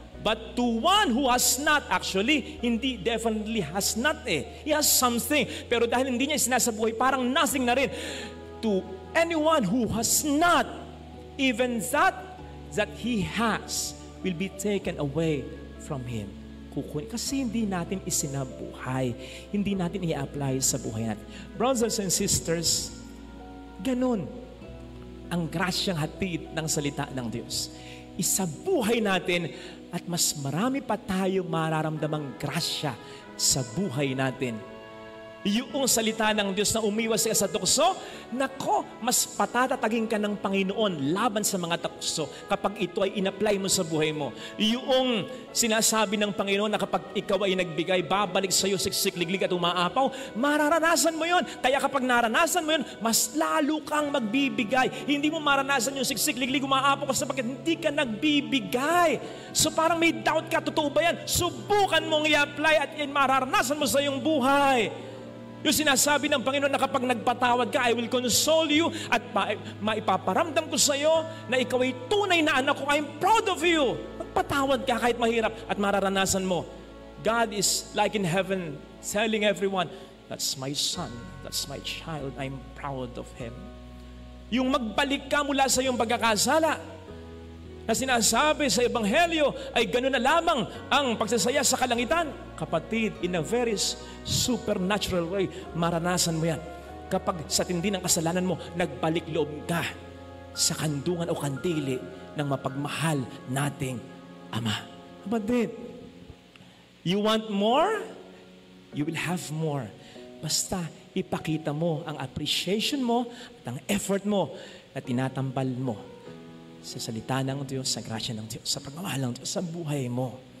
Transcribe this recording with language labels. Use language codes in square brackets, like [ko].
[en] But to one who has not, actually, hindi definitely has not He has something. [tl] Pero dahil hindi niya sinasabuhay, parang nothing na rin. [en] To anyone who has not, even that he has will be taken away from him. [tl] Kasi hindi natin isinabuhay. Hindi natin i-apply sa buhay natin. Brothers and sisters, ganun ang grasyang hatid ng salita ng Diyos. Isabuhay natin at mas marami pa tayong mararamdamang grasya sa buhay natin. Yung salita ng Diyos na umiwas sa tukso, nako, mas patatatagin ka ng Panginoon laban sa mga tukso kapag ito ay in-apply mo sa buhay mo. Yung sinasabi ng Panginoon na kapag ikaw ay nagbigay, babalik sa iyo siksik, liglig at umaapaw, mararanasan mo yon. Kaya kapag naranasan mo yon, mas lalo kang magbibigay. Hindi mo maranasan yung siksik, liglig, umaapaw sapagkat hindi ka nagbibigay. So parang may doubt ka, totoo ba yan? Subukan mong i-apply at mararanasan mo sa iyong buhay. Yung sinasabi ng Panginoon na kapag nagpatawad ka, [en] I will console you [tl] at maipaparamdam ko sa iyo na ikaw ay tunay na anak ko. [en] I'm proud of you. [tl] Magpatawad ka kahit mahirap at mararanasan mo. [en] God is like in heaven telling everyone, that's my son, that's my child, I'm proud of him. [tl] Yung magbalik ka mula sa iyong pagkakasala na sinasabi sa Ebanghelyo ay gano'n na lamang ang pagsasaya sa kalangitan. Kapatid, [en] in a very supernatural way, [tl] maranasan mo yan. Kapag sa tindi ng kasalanan mo, nagbalik loob ka sa kandungan o kandili ng mapagmahal nating Ama. [en] Kapatid, you want more? You will have more. [tl] Basta ipakita mo ang appreciation mo at ang effort mo na tinatambal mo sa salita ng Diyos, sa grasya ng Diyos, sa pagmamahal ng Diyos, sa buhay mo.